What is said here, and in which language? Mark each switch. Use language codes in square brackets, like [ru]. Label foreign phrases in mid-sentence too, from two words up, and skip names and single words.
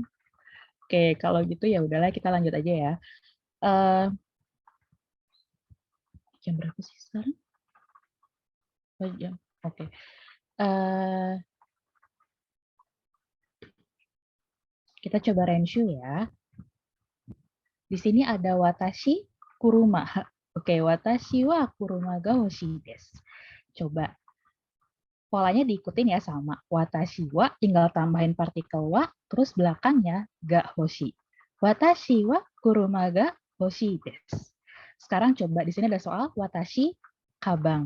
[id] Oke, kalau gitu ya udahlah kita lanjut aja ya. Jam berapa sih sekarang? Oh, jam. Oke. Kita coba renshu ya. Di sini ada [ja] 私車. Oke, 私は車が欲しいです. [id] Coba polanya diikutin ya sama. [ja] 私は [id] tinggal tambahin partikel wa, terus belakangnya [ja] が欲しい. 私は車が欲しいです. [id] Sekarang coba di sini ada soal [ja] 私かばん.